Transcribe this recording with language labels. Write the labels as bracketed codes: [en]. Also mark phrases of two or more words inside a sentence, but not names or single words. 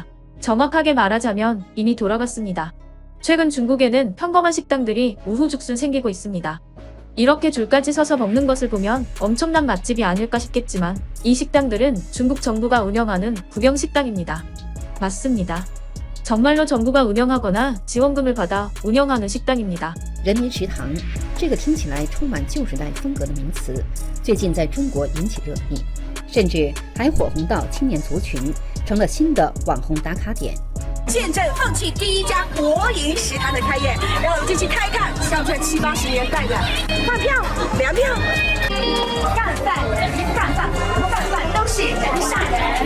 [ko] 정확하게 말하자면 이미 돌아갔습니다. 최근 중국에는 평범한 식당들이 우후죽순 생기고 있습니다. 이렇게 줄까지 서서 먹는 것을 보면 엄청난 맛집이 아닐까 싶겠지만 이 식당들은 중국 정부가 운영하는 국영식당입니다. 맞습니다. 정말로 정부가 운영하거나 지원금을 받아 운영하는 식당입니다. [zh] 人民食堂，这个听起来充满旧时代风格的名词，最近在中国引起热议，甚至还火红到青年族群，成了新的网红打卡点。见证放弃第一家国营食堂的开业，让我们进去看一看，像这70、80年代的饭票、粮票、干饭都是人上人。